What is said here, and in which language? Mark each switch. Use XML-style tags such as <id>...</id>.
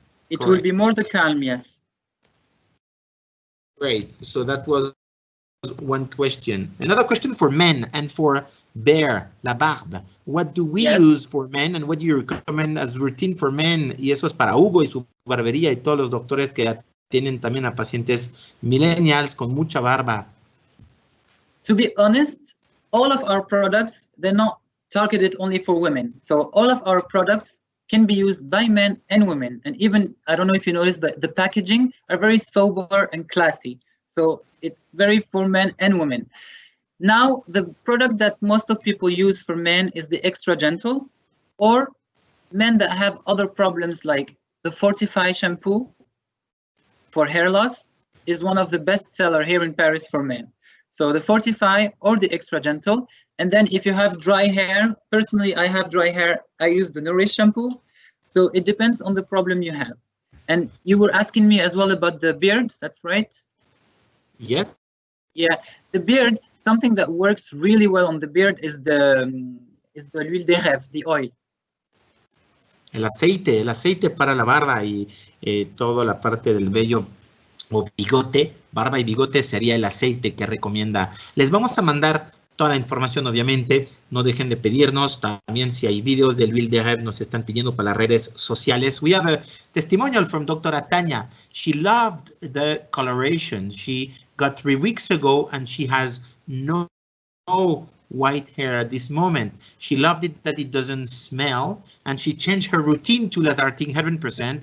<en>It will be more the calm, yes. Great. So that was one question. Another question for men and for bear,</en> <fr>la barbe.</fr> <en>What do we use for men and what do you recommend as routine for men?</en> <es>Y eso es para Hugo y su barbería y todos los doctores que tienen también a pacientes millennials con mucha barba.</es> <en>To be honest, all of our products, they're not targeted only for women. So all of our products can be used by men and women. And even, I don't know if you noticed, but the packaging are very sober and classy. So it's very for men and women. Now, the product that most of people use for men is the extra gentle, or men that have other problems like the Fortify shampoo for hair loss is one of the best seller here in Paris for men. So the Fortify or the Extra Gentle. And then if you have dry hair, personally, I have dry hair, I use the Nourish shampoo. So it depends on the problem you have. And you were asking me as well about the beard, that's right? Yes. Yeah, the beard, something that works really well on the beard is the l'huile de rêve, the oil.</en> <es>El aceite para la barba y toda la parte del vello o bigote, barba y bigote sería el aceite que recomienda. Les vamos a mandar toda la información, obviamente. No dejen de pedirnos. También si hay videos del l'huile de rêve nos están pidiendo para las redes sociales.</es> <en>We have a testimonial from Dr. Tanya. She loved the coloration. She got 3 weeks ago and she has no white hair at this moment. She loved it that it doesn't smell, and she changed her routine to Lazartigue 100%.</en>